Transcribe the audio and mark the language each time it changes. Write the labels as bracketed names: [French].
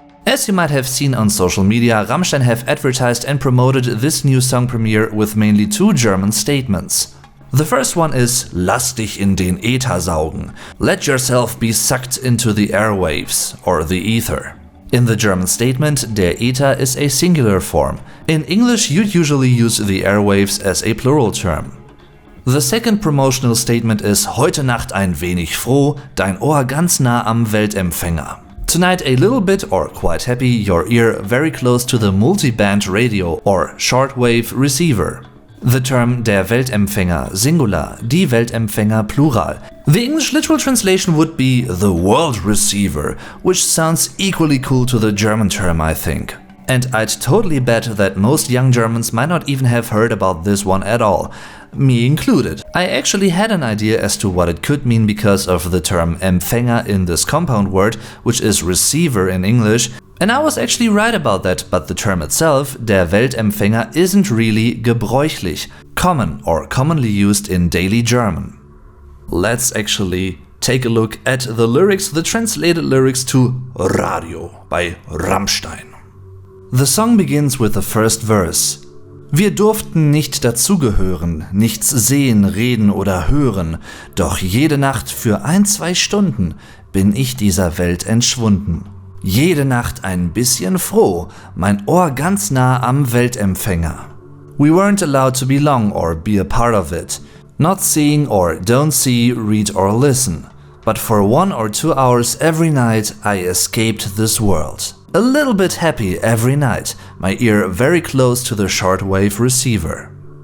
[English] As you might have seen on social media, Rammstein have advertised and promoted this new song premiere with mainly two German statements. The first one is [German] Lass dich in den Äther saugen. [English] Let yourself be sucked into the airwaves, or the ether. In the German statement, der Äther is a singular form. In English, you'd usually use the airwaves as a plural term. The second promotional statement is [German] Heute Nacht ein wenig froh, dein Ohr ganz nah am Weltempfänger. [English] Tonight a little bit or quite happy, your ear very close to the multiband radio or shortwave receiver. The term der Weltempfänger, singular, die Weltempfänger, plural. The English literal translation would be the world receiver, which sounds equally cool to the German term, I think. And I'd totally bet that most young Germans might not even have heard about this one at all, me included. I actually had an idea as to what it could mean because of the term Empfänger in this compound word, which is receiver in English, and I was actually right about that, but the term itself, der Weltempfänger, isn't really gebräuchlich, common or commonly used in daily German. Let's actually take a look at the lyrics, the translated lyrics to Radio by Rammstein. The song begins with the first verse. [German] Wir durften nicht dazugehören, nichts sehen, reden oder hören, doch jede Nacht für 1-2 Stunden bin ich dieser Welt entschwunden. Jede Nacht ein bisschen froh, mein Ohr ganz nah am Weltempfänger. [English] We weren't allowed to belong or be a part of it, not seeing or don't see, read or listen, but for 1 or 2 hours every night I escaped this world. A little bit happy every night, my ear very close to the shortwave receiver.